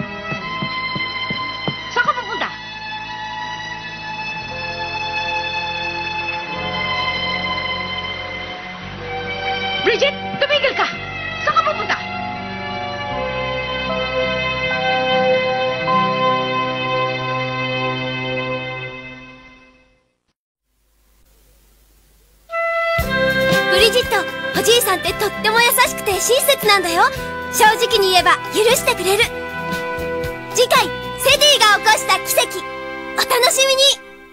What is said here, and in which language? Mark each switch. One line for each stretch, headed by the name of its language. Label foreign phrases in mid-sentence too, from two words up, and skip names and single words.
Filipino: Saan ka pupunta? Bridget, tumigil ka! Saan ka pupunta?
Japanese: Bridget、おじいさんってとっても優しくて親切なんだよ。正直に言えば許してくれる。次回、セディが起こした奇跡、お楽しみに。